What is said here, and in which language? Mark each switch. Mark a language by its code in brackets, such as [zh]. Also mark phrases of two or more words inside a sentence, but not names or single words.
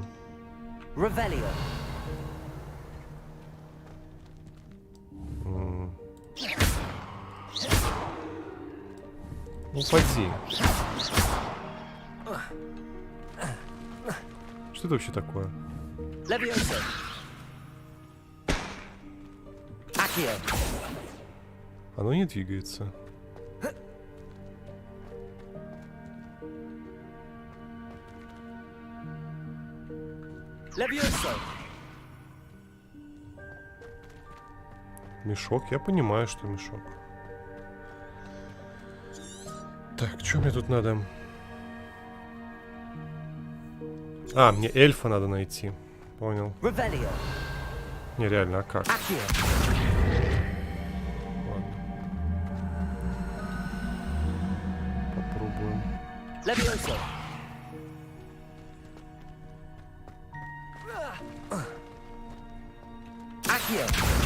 [ru] Revelio. Упади. Что это вообще такое? Levioso. Accio. Оно не двигается. Levioso. Мешок? Я понимаю, что мешок. Так, что мне тут надо? А, мне эльфа надо найти. Понял. Revelio. Нереально, а как? Accio. Ладно. Попробуем. Levioso. Accio.